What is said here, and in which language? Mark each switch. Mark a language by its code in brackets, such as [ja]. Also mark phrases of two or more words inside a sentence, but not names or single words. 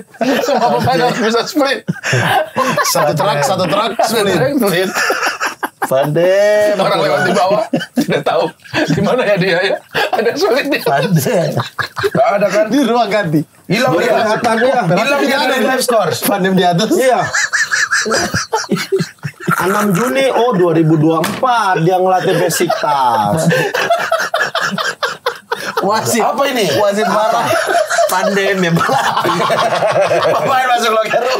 [id] Semua pemain harus bisa split. Satu truk, Split. Van Dem. Orang lewat di bawah tidak tahu di mana ya dia ya. Ada sulit dia. Gak ada kan? di ruang ganti. Hilang dia. Hilang dia dari [en] live scores. [id] Van Dem di atas. Iya. 6 Juni 2024 dia ngelatih Besiktas. Wasit. Apa ini? Wasit marah. Pandem ya balap. Pemain masuk [en] locker room.